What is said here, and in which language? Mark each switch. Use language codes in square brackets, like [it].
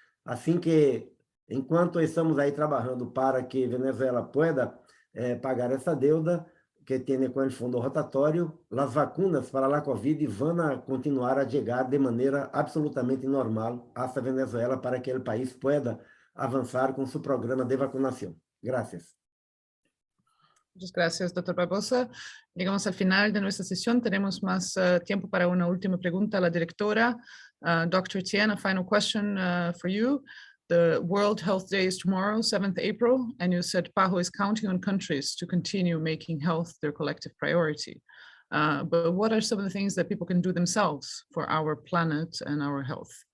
[pt] Assim que, enquanto estamos aí trabalhando para que Venezuela pueda pagar essa deuda que tem com o Fundo Rotatório, as vacunas para a COVID vão continuar a chegar de maneira absolutamente normal a Venezuela para que o país pueda avançar com seu programa de vacunação. [es] Gracias. Muchas gracias, doctor Barbosa. Llegamos al final de nuestra sesión. Tenemos más tiempo para una última pregunta a la directora. Dr. [en] Tien, a final question for you. The World Health Day is tomorrow, 7th April, and you said PAHO is counting on countries to continue making health their collective priority. But what are some of the things that people can do themselves for our planet and our health?